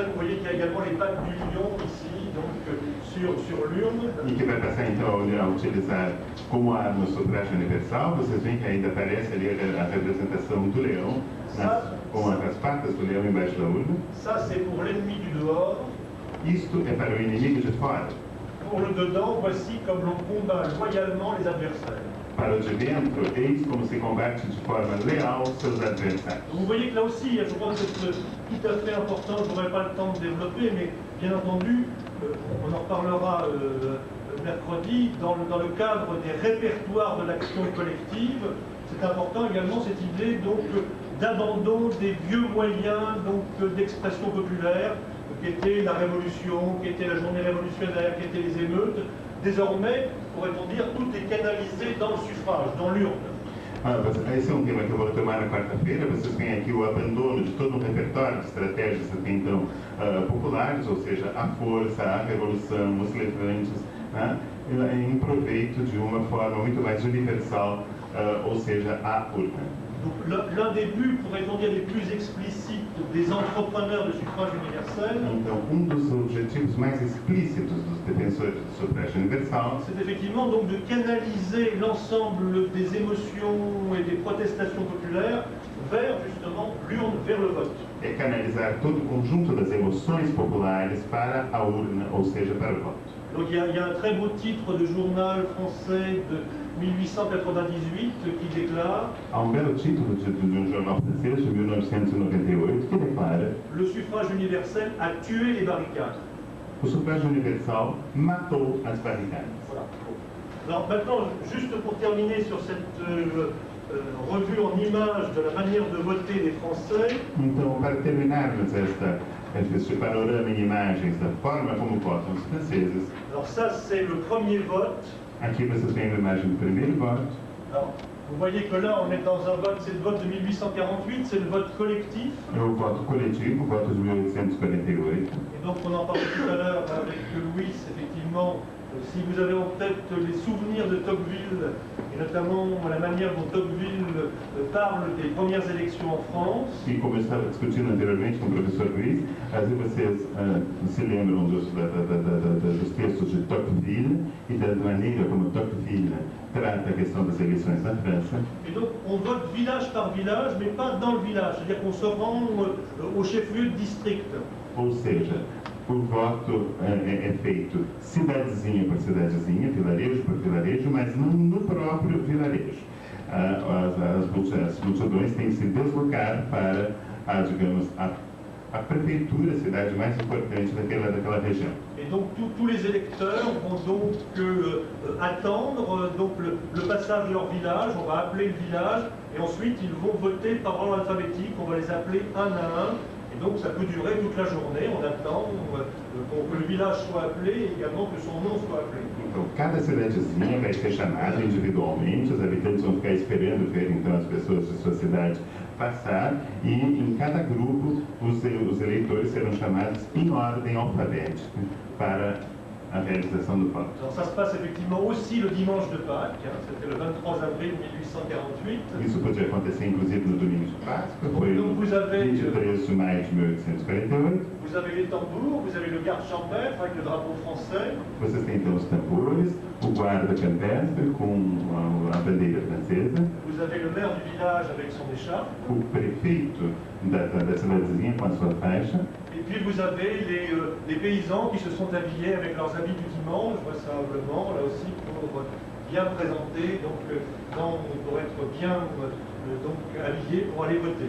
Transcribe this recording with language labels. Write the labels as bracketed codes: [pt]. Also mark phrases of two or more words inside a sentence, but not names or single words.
[fr] Vous voyez qu'il y a également les pattes du lion ici, donc sur l'urne. [pt] E que vai passar então a utilizar como arma o sufrágio universal. Vocês veem que ainda aparece ali a representação do leão, com as patas do leão embaixo da urna. [fr] Ça c'est pour l'ennemi du dehors. [pt] Isto é para o inimigo de fora. [fr] Pour le dedans, voici comme l'on combat loyalement les adversaires. [pt] Para o de dentro, eis como se combate de forma leal seus adversários. [fr] Vous voyez que là aussi, je crois que c'est tout à fait important, je n'aurai pas le temps de développer, mais bien entendu, on en reparlera mercredi, dans le cadre des répertoires de l'action collective, c'est important également cette idée donc d'abandon des vieux moyens d'expression populaire, qui était la révolution, qui était la journée révolutionnaire, qui étaient les émeutes. Désormais, pourrait-on dire, tout est canalisé dans le suffrage, dans l'urne. [pt] Esse é um tema que eu vou retomar na quarta-feira. Vocês têm aqui o abandono de todo um repertório de estratégias até então populares, ou seja, a força, a revolução, os levantes, em proveito de uma forma muito mais universal, ou seja, a urna. [fr] Donc l'un des buts, pourrait-on dire, les plus explicites des entrepreneurs de suffrage universel, [pt] então, dos objetivos mais explícitos dos defensores do sufrágio universal, [fr] c'est effectivement donc de canaliser l'ensemble des émotions et des protestations populaires vers justement l'urne, vers le vote. [pt] É canalizar todo o conjunto das emoções populares para a urna, ou seja, para o voto. [fr] Donc il y a un très beau titre de journal français de 1898 qui déclare. [pt] Há belo título de jornal francês de 1998 que declara: [fr] Le suffrage universel a tué les barricades. [pt] O sufrágio universal matou as barricadas. [fr] Voilà. Alors maintenant, juste pour terminer sur cette revue en images de la manière de voter des Français. [pt] Então, para terminarmos este panorama em imagens da forma como votam os franceses. [fr] Alors ça, c'est le premier vote. [pt] Aqui vocês têm uma imagem do primeiro voto. [fr] Alors, vous voyez que là, on est dans un vote, c'est le vote de 1848, c'est le vote collectif. [pt] É o voto coletivo, o voto de 1848. [fr] Et donc, on en parlait tout à l'heure avec Louis, effectivement. Si vous avez en tête les souvenirs de Tocqueville, et notamment la manière dont Tocqueville parle des premières élections en France. [pt] E como eu estava discutindo anteriormente com o professor Luiz, às vezes vocês se lembram dos textos de Tocqueville e da maneira como Tocqueville trata a questão das eleições na França. [fr] Et donc on vote village par village, mais pas dans le village, c'est-à-dire qu'on se rend au chef-lieu de district. [pt] Ou seja, o voto é feito cidadezinha por cidadezinha, vilarejo por vilarejo, mas não no próprio vilarejo. As multidões têm que se deslocar para, digamos, a prefeitura, a cidade mais importante daquela região. [fr] Et donc tous les électeurs vont donc attendre donc le passage de leur village, on va appeler le village, et ensuite ils vont voter par ordre alphabétique, on va les appeler un à un. Et donc ça peut durer toute la journée, on attend que le village soit appelé et également que son nom soit appelé. [pt] Então, cada cidadezinha vai ser chamada individualmente, os habitantes vão ficar esperando ver então as pessoas de suas universidade passar, e em cada grupo os eleitores serão chamados em ordem alfabética para a [fr] réalisation du vote. Alors ça se passe effectivement aussi le dimanche de Pâques, hein, c'était le 23 avril 1848. [pt] Isso podia acontecer inclusive no domingo de Páscoa, foi [fr] Donc vous avez, [pt] 23 de maio de 1848. [fr] vous avez les tambours, vous avez le garde champêtre avec le drapeau français. [pt] Vocês têm então os tambores, o guarda campestre com a bandeira francesa, [fr] Vous avez le maire du village avec son écharpe. [pt] o prefeito da cidadezinha com a sua faixa, [fr] Et puis vous avez les paysans qui se sont habillés avec leurs habits du dimanche, vraisemblablement, là aussi pour bien présenter, donc pour être bien donc, habillés pour aller voter.